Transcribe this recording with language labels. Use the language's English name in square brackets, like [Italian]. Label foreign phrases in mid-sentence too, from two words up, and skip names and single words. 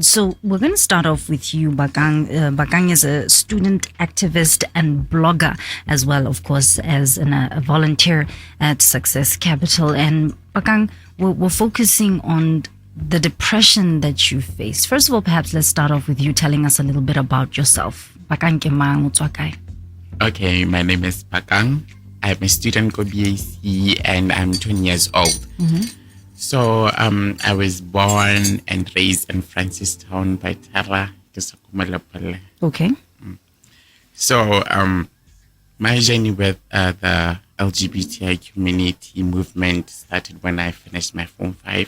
[English] So we're going to start off with you, Bakang. Bakang is a student activist and blogger as well, of course, as a volunteer at Success Capital. And Bakang, we're focusing on the depression that you face. First of all, perhaps let's start off with you telling us a little bit about yourself. [Tswana] Bakang ke mang motswakai? [English] Okay, my name is Bakang. I'm a student go BAC and I'm 20 years old. Mm-hmm. So I was born and raised in Francistown by Tara. Okay. So my journey with the LGBTIQ community movement started when I finished my Form 5.